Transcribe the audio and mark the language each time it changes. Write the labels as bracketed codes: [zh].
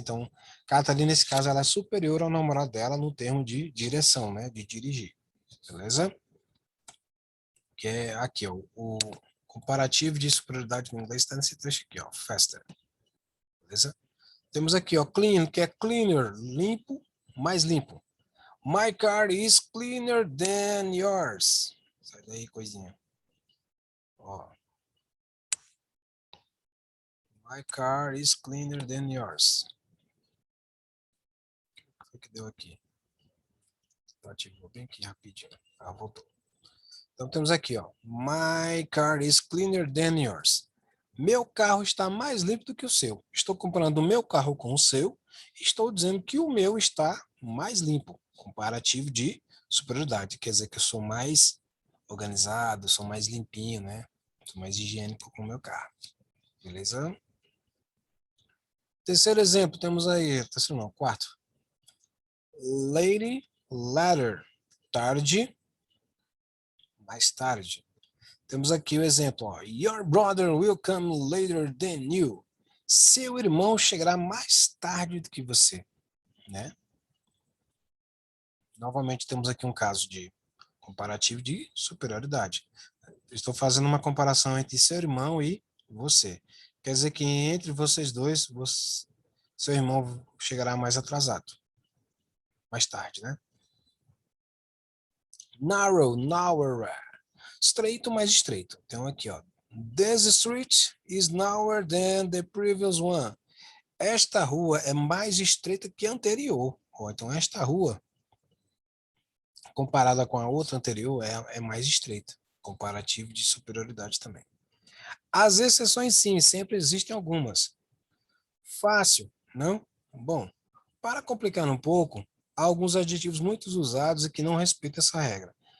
[pt] Então, Catarine, nesse caso, ela é superior ao namorado dela no termo de direção, né? De dirigir, beleza? Que é aqui, ó, o comparativo de superioridade no inglês está nesse trecho aqui, ó, faster. Beleza? Temos aqui, ó, clean, que é cleaner, limpo, mais limpo. [en] My car is cleaner than yours. [pt] Sai daí, coisinha. Ó. [en] My car is cleaner than yours. [pt] O que foi que deu aqui? Ativou bem aqui rapidinho. Ah, voltou. Então temos aqui, ó. [en] My car is cleaner than yours. [pt] Meu carro está mais limpo do que o seu. Estou comparando o meu carro com o seu. Estou dizendo que o meu está mais limpo. Comparativo de superioridade. Quer dizer que eu sou mais organizado, sou mais limpinho, né? Sou mais higiênico com o meu carro. Beleza? Terceiro exemplo, temos aí. Terceiro não, quarto. Lady, later. Tarde, mais tarde. Temos aqui o exemplo, ó. [en] Your brother will come later than you. [pt] Seu irmão chegará mais tarde do que você, né? Novamente temos aqui um caso de comparativo de superioridade. Estou fazendo uma comparação entre seu irmão e você. Quer dizer que entre vocês dois, seu irmão chegará mais atrasado, mais tarde, né? Narrow, narrower. Estreito, mais estreito. Então aqui, ó. [en] This street is narrower than the previous one. [pt] Esta rua é mais estreita que a anterior. Ou então esta rua, comparada com a outra anterior, é mais estreita. Comparativo de superioridade também. As exceções, sim, sempre existem algumas. Fácil, não? Bom, para complicar um pouco, há alguns adjetivos muito usados e que não respeitam essa regra.